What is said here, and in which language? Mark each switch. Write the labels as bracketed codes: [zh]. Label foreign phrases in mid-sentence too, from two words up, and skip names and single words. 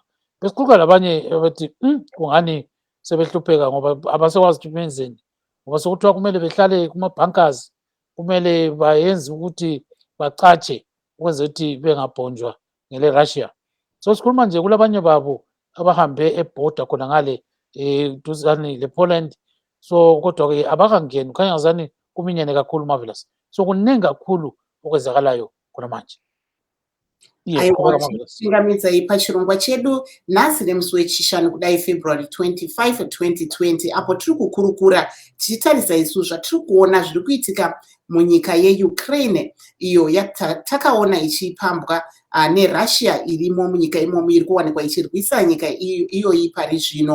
[nd] Besixoxa labanye abathi kungani sebehlupheka ngoba abasakwazi ukuthi benzeni, ngoba sekuthiwa kumele behlale kuma-bunkers, kumele bayenze ukuthi bacatshe ukwenza ukuthi bengabhonjwa ngele-Russia. So sikhuluma nje kulabanye babo abahambe ebhoda khona ngale duzane le-Poland. So kodwa-ke abakangeni, kukhanya ngazani kuminyene kakhulu Marvelous. So kuningi kakhulu okwenzakalayo khona manje. [sn] Tingamidza pachirongwa chedu nhasi nemusi wechishanu kudai February 25, 2020 apo tiri kukurukura tichitarisa isu zvatiri kuona zviri kuitika munyika yeUkraine iyo yatakaona ichipambwa neRussia irimo munyika imomo iri kuwanikwa ichirwisa nyika iyoyi pari zvino.